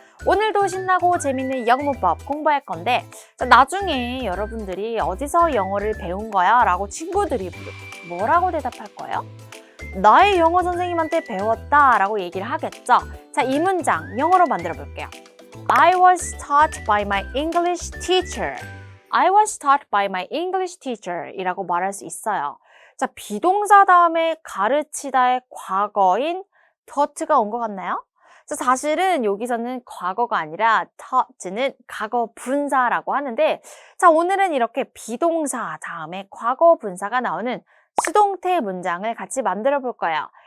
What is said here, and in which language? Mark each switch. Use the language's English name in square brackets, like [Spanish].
[Korean] 오늘도 신나고 재밌는 영문법 공부할 건데 나중에 여러분들이 어디서 영어를 배운 거야? 라고 친구들이 뭐라고 대답할 거예요? 나의 영어 선생님한테 배웠다 라고 얘기를 하겠죠? 자, 이 문장 영어로 만들어 볼게요. [English] I was taught by my English teacher. I was taught by my English teacher [Korean] 이라고 말할 수 있어요. 자, 비동사 다음에 가르치다의 과거인 taught가 온 것 같나요? 자, 사실은 여기서는 과거가 아니라 taught는 과거 분사라고 하는데 자, 오늘은 이렇게 비동사 다음에 과거 분사가 나오는 수동태 문장을 같이 만들어 볼 거예요.